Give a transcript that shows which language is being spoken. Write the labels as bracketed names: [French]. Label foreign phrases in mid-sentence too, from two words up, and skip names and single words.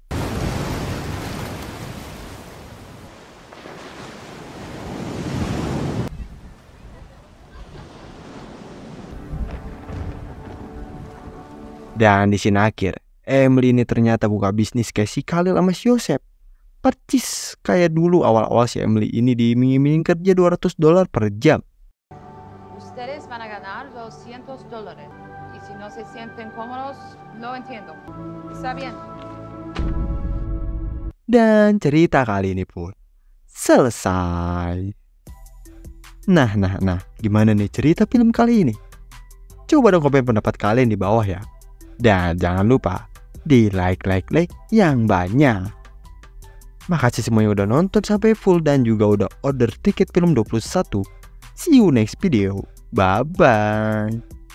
[Indonesian] Dan di sini akhir, Emily ini ternyata buka bisnis kayak si Khalil sama si Yosep. Percis kayak dulu awal-awal si Emily ini diiming-iming kerja $200 per jam. [Spanish] Ustedes van a ganar $200 y si no se sienten cómodos, lo entiendo. Está bien. [Indonesian] Dan cerita kali ini pun selesai. Nah, gimana nih cerita film kali ini? Coba dong komen pendapat kalian di bawah ya. Dan jangan lupa di like yang banyak. Makasih semua yang udah nonton sampai full dan juga udah order tiket film 21. [English] See you next video. Bye-bye.